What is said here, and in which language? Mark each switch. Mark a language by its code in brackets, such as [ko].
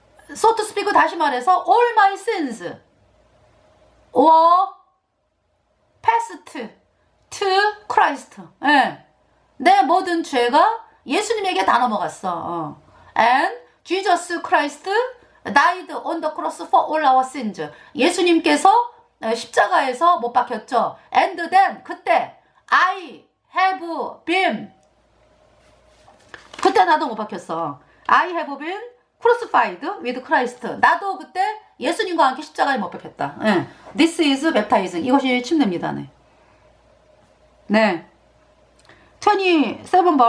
[en] So to speak, [ko] 다시 말해서 [en] all my sins were passed to Christ. [ko] 네. 내 모든 죄가 예수님에게 다 넘어갔어. [en] And Jesus Christ died on the cross for all our sins. [ko] 예수님께서 십자가에서 못 박혔죠. [en] And then [ko] 그때 [en] I have been, [ko] 그때 나도 못 박혔어. [en] I have been crucified with Christ. [ko] 나도 그때 예수님과 함께 십자가에 못 박혔다. [en] 네. This is baptizing. [ko] 이것이 침례입니다. 네. 네. 27 verse.